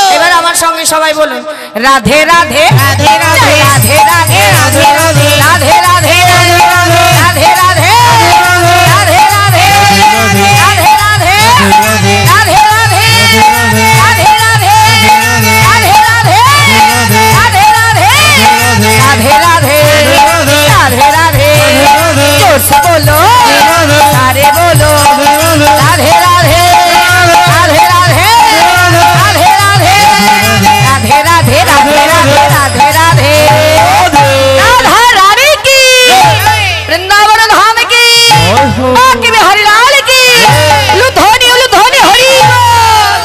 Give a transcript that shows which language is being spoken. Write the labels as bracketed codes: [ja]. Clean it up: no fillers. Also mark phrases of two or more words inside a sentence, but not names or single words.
[bn] এবার আমার সঙ্গে সবাই বলুন রাধে রাধে রাধে রাধে রাধে রাধে রাধে রাধে রাধে রাধে রাধে রাধে রাধে রাধে রাধে রাধে রাধে রাধে রাধে राधे राधे। [hi] जोर से बोलो सारे बोलो राधे राधे राधे राधे राधे राधे राधे राधे राधे राधे राधे। राधा रानी की, वृंदावन धाम की, बांके बिहारी लाल की, लुधोनी लुधोनी हरि बोल।